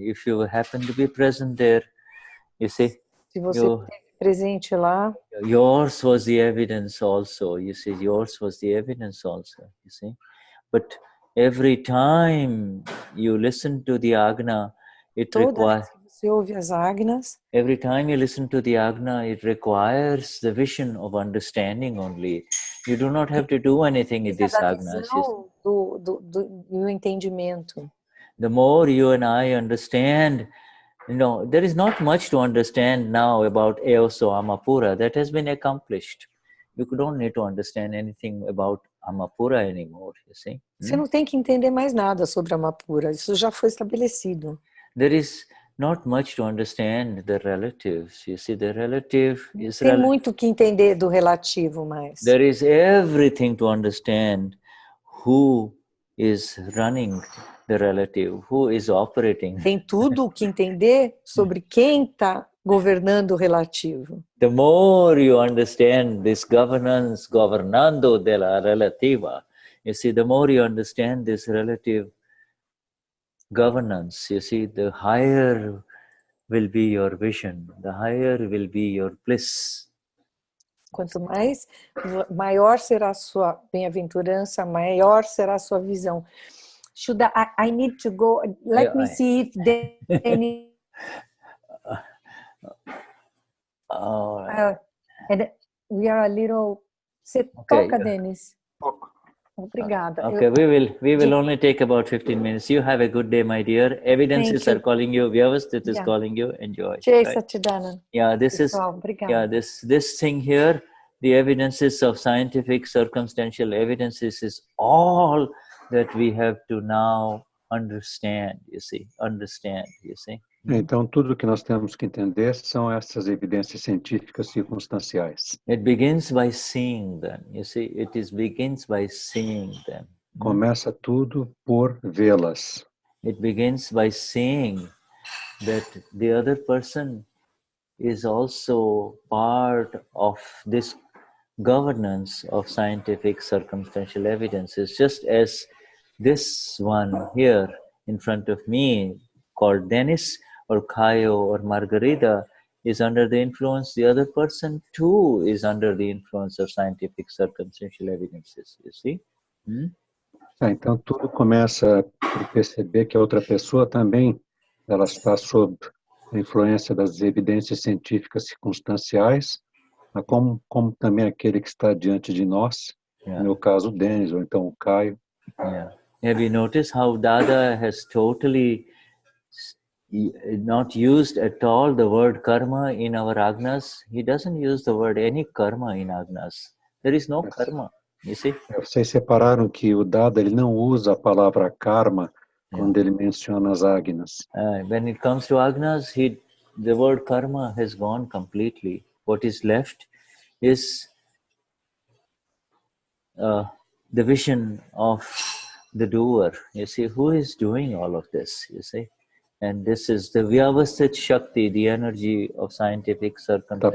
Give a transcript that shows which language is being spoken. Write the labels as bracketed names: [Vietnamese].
[English] If you happen to be present there, you see. [Portuguese] Se você esteve presente lá, [English] yours was the evidence also. You see, yours was the evidence also. You see, but every time you listen to the Agna, it requires. [Portuguese] Você ouve as Agnas. [English] Every time you listen to the Agna, it requires the vision of understanding only. You do not have to do anything in this Agna. [Portuguese] Do entendimento. [English] The more you and I understand, there is not much to understand now about Eoso Amapura. That has been accomplished. You don't need to understand anything about Amapura anymore, you see. [Portuguese] Você não tem que entender mais nada sobre Amapura. Isso já foi estabelecido. [English] There is not much to understand the relatives. You see, the relative is [Portuguese] tem muito que entender do relativo, mas [English] there is everything to understand who is running the relative, who is operating. [Portuguese] Tem tudo o que entender sobre quem está governando o relativo. [English] The more you understand this governance, [Portuguese] governando de la relativa, [English] you see, the more you understand this relative governance, you see, the higher will be your vision, the higher will be your bliss. [Portuguese] Quanto mais, maior será a sua bem-aventurança, maior será a sua visão. [English] Shuddha, I need to go. Let me see if Denize. And we are a little. [Portuguese] Você toca, Denize? Obrigada. [English] Okay, we will only take about 15 minutes. You have a good day, my dear. Evidences are calling you. Vyavasthit is calling you. Enjoy. Jai Satchidanand. Yeah, this [Portuguese] Pessoal, [English] is [Portuguese] obrigada. [English] this thing here. The evidences of scientific circumstantial evidences is all that we have to now understand. You see, [Portuguese] Então, tudo que nós temos que entender são essas evidências científicas circunstanciais. [English] It begins by seeing them. You see, begins by seeing them. [Portuguese] Começa tudo por vê-las. [English] It begins by seeing that the other person is also part of this governance of scientific circumstantial evidences, just as this one here in front of me, called Denize or Caio or Margarida, is under the influence. The other person too is under the influence of scientific circumstantial evidences, you see? [Portuguese] Então, tudo começa por perceber que a outra pessoa também ela está sob a influência das evidências científicas circunstanciais, como também aquele que está diante de nós, no meu caso o Denize, ou então o Caio. [English] Have you noticed how Dada has totally not used at all the word karma in our Agnas? He doesn't use the word any karma in Agnas. There is no karma, you see? [Portuguese] Vocês separaram que o Dada ele não usa a palavra karma quando ele menciona as Agnas. [English] When it comes to Agnas, the word karma has gone completely. What is left is the vision of the doer. You see, who is doing all of this, you see? And this is the Vyavasthit Shakti, the energy of scientific circumstance.